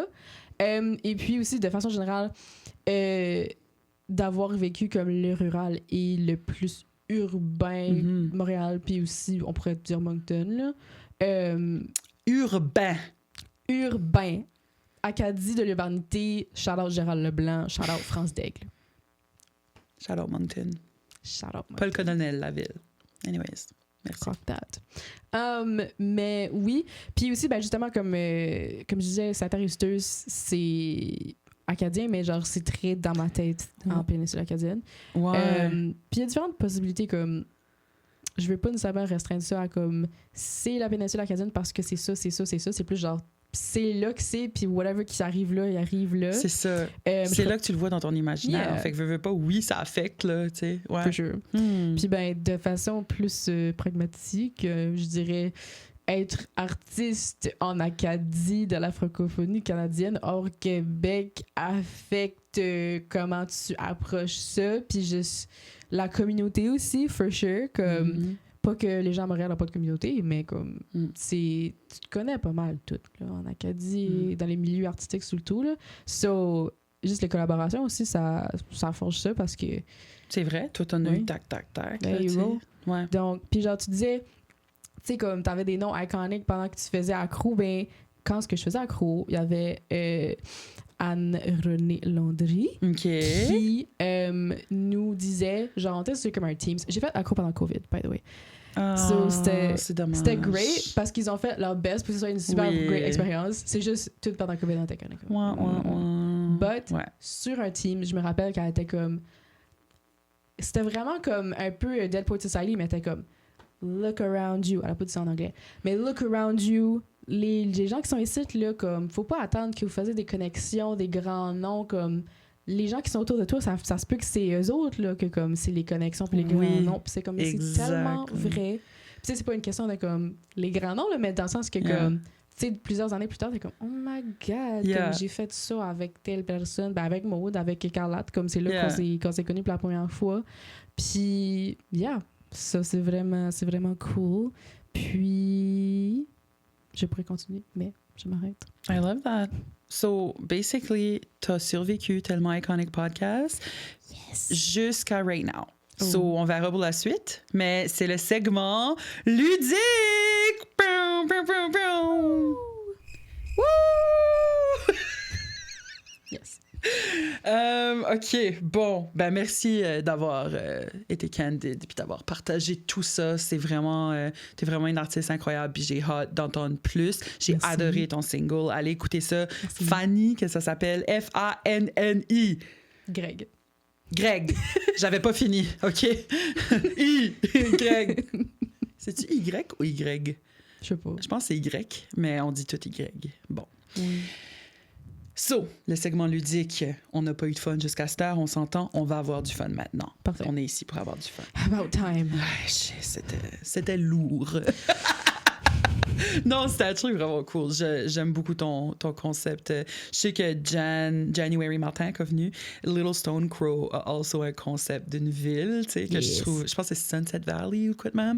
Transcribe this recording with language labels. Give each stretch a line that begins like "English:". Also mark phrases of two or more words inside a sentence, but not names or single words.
French: Et puis aussi, de façon générale, d'avoir vécu comme le rural et le plus urbain, Montréal, puis aussi, on pourrait dire Moncton, là. Urbain. Urbain. Acadie de l'urbanité, shout-out Gérald Leblanc, shout-out France d'Aigle.
English: Shout out Moncton.
French: Shout-out Pas le colonel, la ville. Anyways, merci.
English: Rock that.
French: Mais oui. Puis aussi, ben justement, comme je disais, Saint-Aristeuse, c'est acadien, mais genre, c'est très dans ma tête en péninsule acadienne. Ouais. Puis il y a différentes possibilités, comme... Je veux pas nécessairement restreindre ça à comme... C'est la péninsule acadienne parce que c'est ça, c'est ça, c'est ça. C'est plus genre... C'est là que c'est, puis whatever qui arrive là, il arrive là. C'est ça. C'est là que tu le vois dans ton imaginaire. Yeah. Fait que veux pas, oui, ça affecte, là, tu sais. Ouais.
English: For sure.
French: Puis ben, de façon plus pragmatique, je dirais être artiste en Acadie de la francophonie canadienne hors Québec affecte comment tu approches ça, puis juste la communauté aussi,
English: for sure,
French: comme pas que les gens à Montréal n'ont pas de communauté, mais comme tu te connais pas mal tout là, en Acadie, dans les milieux artistiques surtout là. So juste les collaborations aussi, ça forge ça parce que C'est vrai, toi, t'en as eu tac, tac, tac. Ben, là, tu sais. hero. Ouais. Donc, puis genre, tu disais, tu sais, comme t'avais des noms iconiques pendant que tu faisais Accro, ben, quand ce que je faisais Accro, il y avait Anne-Renée Landry. OK. Qui nous disait, genre, on était sur comme un Teams. J'ai fait accro pendant le COVID,
English: by the way. So,
French: c'est dommage. C'était great parce qu'ils ont fait leur best pour que ce soit une super Oui. great expérience. C'est juste tout pendant le COVID, on était comme. But sur un team, je me rappelle qu'elle était comme. C'était vraiment comme un peu Dead Poets Society, mais elle était comme
English: look around you.
French: Elle a pas dit ça en anglais.
English: Mais look around you.
French: Les gens qui sont ici, là, comme, faut pas attendre que vous fassiez des connexions, des grands noms, comme. Les gens qui sont autour de toi, ça se peut que c'est eux autres, là, que comme c'est les connexions puis les grands noms. Puis c'est comme, c'est tellement vrai. Puis c'est pas une question de comme les grands noms, là, mais dans le sens que comme, tu sais, plusieurs années plus tard, t'es comme,
English: oh my God,
French: comme j'ai fait ça avec telle personne, ben avec Maud, avec Carlotte, comme c'est là qu'on s'est connus pour la première fois. Puis, ça c'est vraiment cool. Puis, je pourrais continuer, mais je m'arrête.
English: I love that. So, basically,
French: t'as survécu tellement
English: iconic podcast
French: jusqu'à
English: right now.
French: So, on verra pour la suite, mais c'est le segment ludique! Pow, pow, pow, pow. Woo! Yes. OK, bon, ben merci d'avoir été candide puis d'avoir partagé tout ça. C'est vraiment, t'es vraiment une artiste incroyable puis j'ai hâte d'entendre plus. J'ai adoré ton single. Allez écouter ça. Merci. Fanny, que ça s'appelle Fanni. Greg. J'avais pas fini, OK? Greg. C'est-tu Y ou Y? Je sais pas. Je pense que c'est Y, mais on dit tout Y. Bon. So, le segment ludique, on n'a pas eu de fun jusqu'à cette heure, on s'entend, on va avoir du fun maintenant. Parfait. On est ici pour avoir du fun.
English: About time.
French: C'était lourd. Non, c'était actually vraiment cool. J'aime beaucoup ton concept. Je sais que January Martin qui est venu, Little Stone Crow a also un concept d'une ville, tu sais, que je pense que c'est Sunset Valley ou quoi de même.